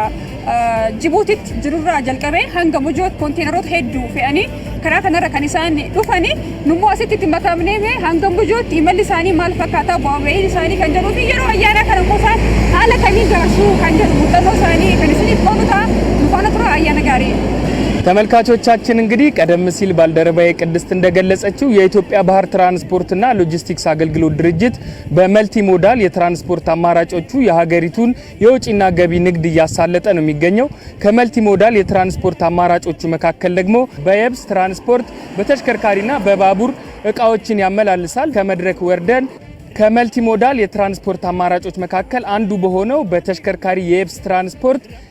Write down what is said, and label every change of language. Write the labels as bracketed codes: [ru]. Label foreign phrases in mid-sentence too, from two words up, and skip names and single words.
[om] Djiboutit jirurraa jalqabee hanga Mojoot konteeneroota hedduu fe'anii karaa kanarra kan isaan dhufanii nummoo asitti makamnee hanga Mojoot imalli isaanii maal fakkaata bu'aa ba'iin isaanii kan jedhuu fi yeroo ayyaana kana immoo haala kamiin garsuu kan jedhu muuxannoo isaanii kan isiniif qoonu ta'a nufaana tura ayyaana gaarii [am] ተመልካቾቻችን እንግዲህ ቀደም ሲል ባልደረባዬ ቅድስት እንደገለጸችው የኢትዮጵያ ባህር ትራንስፖርትና ሎጂስቲክስ አገልግሎት ድርጅት በመልቲ ሞዳል የትራንስፖርት አማራጮቹ የሀገሪቱን የውጭና ገቢ ንግድ እያሳለጠ ነው የሚገኘው። ከመልቲ ሞዳል የትራንስፖርት አማራጮቹ መካከል ደግሞ በየብስ ትራንስፖርት በተሽከርካሪና በባቡር እቃዎችን ያመላልሳል። ከመድረክ ወርደን ከመልቲ ሞዳል የትራንስፖርት አማራጮች መካከል አንዱ በሆነው በተሽከርካሪ የየብስ ትራንስፖርት